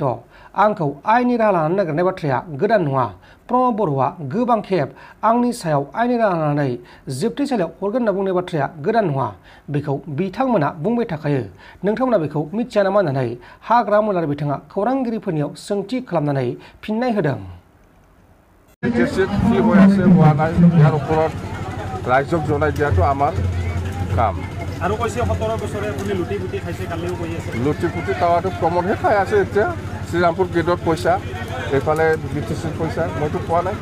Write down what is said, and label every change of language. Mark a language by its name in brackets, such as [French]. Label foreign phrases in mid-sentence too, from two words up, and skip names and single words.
[Bodo] आंखौ आयेननि राहा लानानै नागिरनाय बाथ्राया गोदान नङा। प्रमद बर'आ गोबां खेब आंनि सायाव आयेननि राहा लानानै जोबथेसालियाव हरगोन होनना बुंनाय बाथ्राया गोदान नङा। बेखौ बिथांमोना बुंबाय थाखायो। नोंथांमोना बेखौ मिथिया नामा होननानै हाग्रा मुलारि बिथाङा खौरांगिरिफोरनियाव सोंथि खालामनानै फिननाय होदों। [Assamese] ৰাইজক জনাই দিয়াটো আমাৰ কাম। আৰু কৈছে 17 বছৰে আপুনি লুটি পুটি খাইছে, কালিও কৈ আছে লুটি পুটি খাৱাটো প্ৰমোদহে খাই আছে। এতিয়া শ্ৰীৰামপুৰ গেটত পইচা, এইফালে বিটিচিৰ পইচা, মইতো পোৱা নাই।